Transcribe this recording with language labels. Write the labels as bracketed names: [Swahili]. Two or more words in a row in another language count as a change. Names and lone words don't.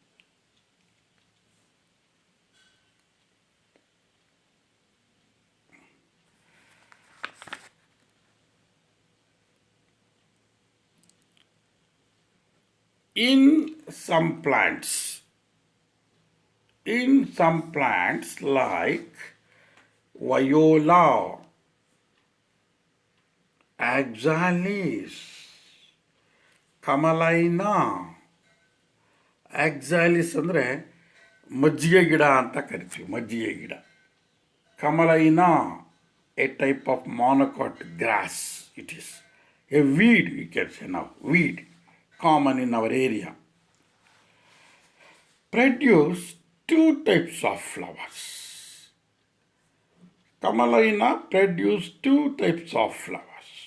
[English] In some plants like viola, [Kannada] axalis, camelina, axalis ಅಂದರೆ ಮಜ್ಜಿಗೆ ಗಿಡ ಅಂತ ಕರಿತೀವಿ, ಮಜ್ಜಿಗೆ ಗಿಡ. [English] Camelina, a type of monocot grass, it is a weed, we can say now, weed, common in our area. Produce two types of flowers. Camelina produce two types of flowers.